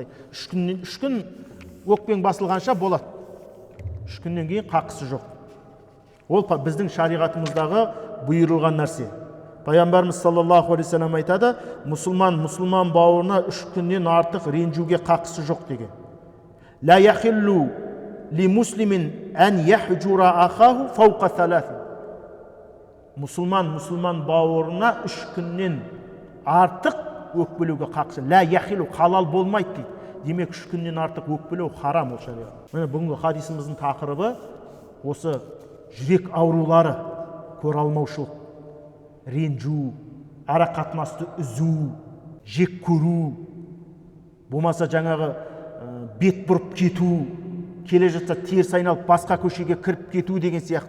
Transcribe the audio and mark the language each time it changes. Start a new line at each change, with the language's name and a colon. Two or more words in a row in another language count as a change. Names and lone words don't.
Kazakh: 3 күн өкпең басылғанша болады. 3 күннен кейін қақысы жоқ. Ол біздің шариғатымыздағы бұйырылған нәрсе. Пайғамбарымыз
Arabic: صلى الله عليه وسلم
Kazakh: айтады: "Мұсылман бауырына 3 күннен артық ренжуге қақысы жоқ" деген.
Arabic: "لا يحل لمسلم أن يهجر أخاه فوق ثلاث".
Kazakh: Мұсылман бауырына 3 күннен артық өкпелеуге қақысы.
Arabic: "لا يحل",
Kazakh: халал болмайды дейді. Демек 3 күннен артық өкпелеу харам ол шариғат. Міне бүгінгі хадисіміздің тақырыбы осы жүрек аурулары, көре алмаушылық, ренжу, ара қатынасты үзу, жек көру, болмаса жаңағы бет бұрып кету, келе жатса теріс айналып басқа көшеге кіріп кету деген сияқты.